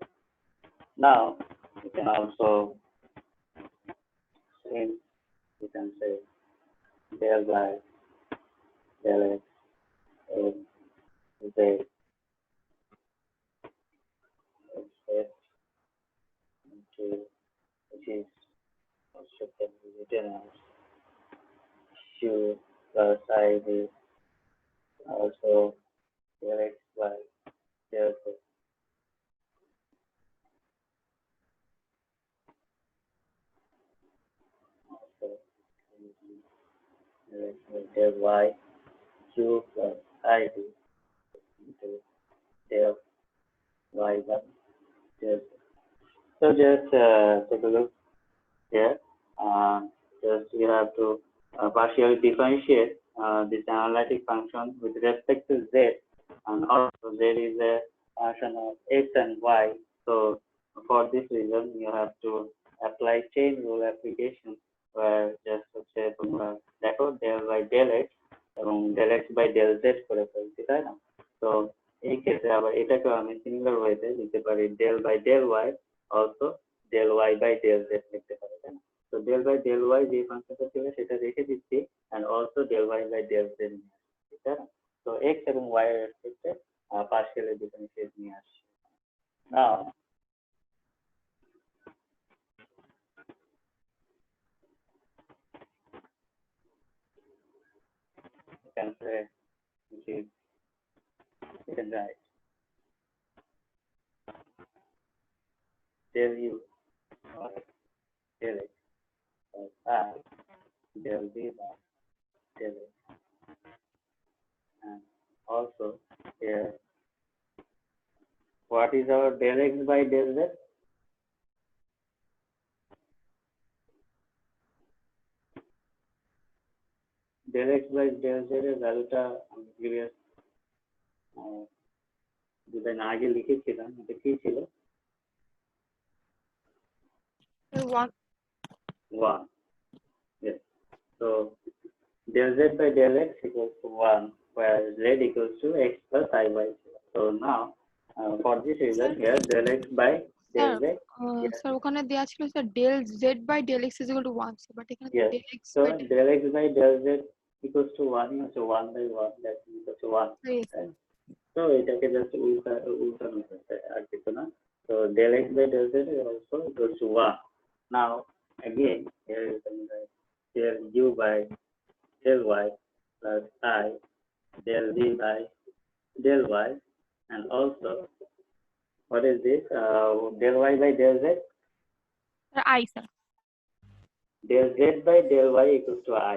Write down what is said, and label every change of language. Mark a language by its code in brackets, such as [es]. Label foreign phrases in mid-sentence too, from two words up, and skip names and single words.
[en] Now you can also say del by del x z into, which is also can be written as q plus iv, also del x by del z. Also del y q plus iv into del y by del z. So just take a look here. Just you have to partially differentiate this analytic function with respect to z, and also z is a function of x and y. So for this reason, you have to apply chain rule application, where just say [bn] তোমরা দেখো [en] del by del x এবং del x by del z [bn] করে ফেলছি, তাই না? তো এই ক্ষেত্রে আবার এটাকে আমি [en] similar wayte [bn] লিখতে পারি [en] del by del y, also del y by del z [bn] লিখতে পারি, তাই না? [en] So del by del y [bn] যে ফাংশনটা ছিল সেটা রেখে দিচ্ছি, [en] and also del y by del z [bn] নিয়ে আসছি, তাই না? So x এবং y এর রেসপেক্টে [en] partially differentiate [bn] নিয়ে আসছি। [en] Now you can say which is you can write del u or del x plus I del v by del x, and also here what is our del x by del z? Del x by del z [bn] এর ভ্যালুটা আমি প্রিভিয়াস দুদিন আগে লিখেছিলাম, এটা কি ছিল? [en] 1. 1. Yes. So del z by del x equals to 1, where z equals to x plus iy. So now for this reason here del x by del z. [bn] স্যার ওখানে দেয়া ছিল স্যার [en] del z by del x is equal to 1, [bn] বাট এখানে [en] Yes. del x So by del x by del z equals to 1, so 1 by 1, that equals to 1. Yes. Right? So So [bn] এটাকে just উল্টানো হয়েছে আর কিছু না। [en] So del x by del z is also equals to 1. Now again here you can write del u by del y plus I del v by del y, and also what is this? Del y by del z. Sir, I, sir. Del z by del y equals to I.